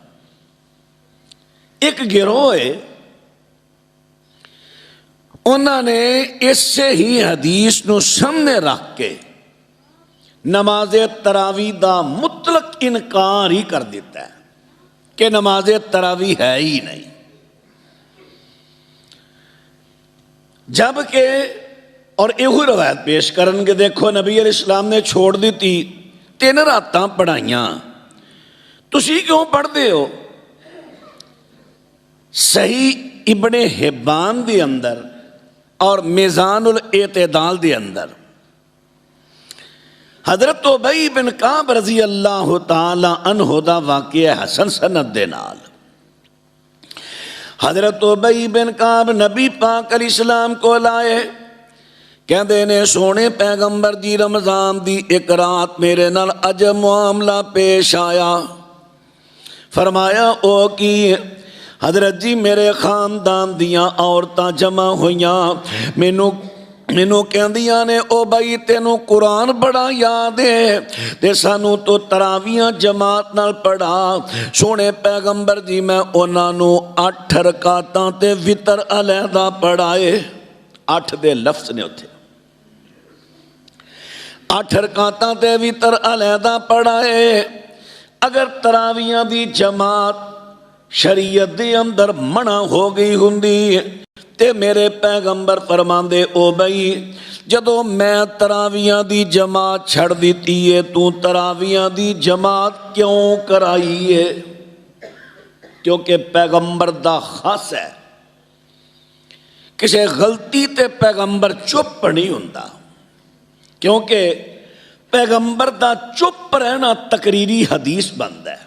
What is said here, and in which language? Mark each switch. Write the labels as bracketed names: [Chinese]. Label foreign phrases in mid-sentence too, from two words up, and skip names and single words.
[Punjabi] ایک گروہ ہے انہوں نے اس سے ہی حدیث نو سامنے رکھ کے نماز تراویح دا مطلق انکار ہی کر دیتا ہے کہ نماز تراویح ہے ہی نہیں. جبکہ اور یہ روایت پیش کرن کے دیکھو نبی [Arabic] علیہ السلام [Punjabi] نے چھوڑ دیتی 3 راتاں پڑھائیاں، تسی کیوں پڑھتے ہو؟ صحیح ابن حبان دے اندر اور میزان الاعتدال دے اندر حضرت ابی بن کعب [Arabic] رضی اللہ تعالی عنہ [Punjabi] دا واقعہ حسن سند دے نال. حضرت ابی بن کعب نبی پاک [Arabic] علیہ السلام [Punjabi] کو لائے، کہندے نے سونے پیغمبر دی رمضان دی ایک رات میرے نال عجب معاملہ پیش آیا. فرمایا او کی؟ حضرت جی میرے خاندان دیاں عورتاں جمع ہویاں، مینوں کہندیاں نے او بھائی تینوں قرآن بڑا یاد ہے تے سانوں تو تراویحاں جماعت نال پڑھا. سونے پیغمبر جی میں انہاں نوں 8 رکعتاں تے وتر علیحدہ پڑھائے. 8 دے لفظ نے اتھے 8 رکعتاں تے وتر علیحدہ پڑھائے. اگر تراویحاں دی جماعت شریعت دے اندر منع ہو گئی ہوندی تے میرے پیغمبر فرماندے او بھائی جدوں میں تراویحاں دی جماعت چھڑ دیتی ہے تو تراویحاں دی جماعت کیوں کرائی ہے؟ کیونکہ پیغمبر دا خاص ہے، کسی غلطی تے پیغمبر چپ نہیں ہوندا، کیونکہ پیغمبر دا چپ رہنا تقریری حدیث بنتا ہے.